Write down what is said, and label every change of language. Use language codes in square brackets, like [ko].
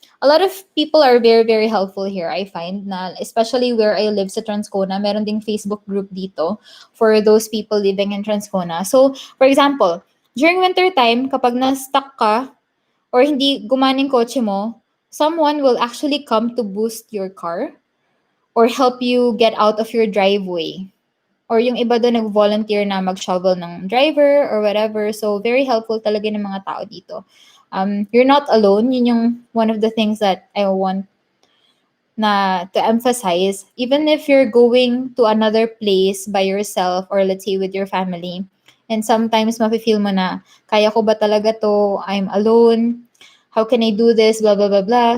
[en] A lot of people are very, very helpful here, I find, na especially where I live sa Transcona, [tl] meron ding Facebook group dito [en] for those people living in Transcona. So, for example, during winter time, [tl] kapag na-stuck ka or hindi gumaning kotse mo, [en] someone will actually come to boost your car or help you get out of your driveway. [tl] Or yung iba doon nag-volunteer na mag-shovel ng driver [en] or whatever. [tl] So, very helpful talaga ng mga tao dito. [en] You're not alone. Yun yung one of the things that I want na to emphasize. Even if you're going to another place by yourself or let's say with your family, and sometimes [tl] mafe-feel mo na, kaya ko ba talaga to? [en] I'm alone. How can I do this? Blah, blah, blah, blah.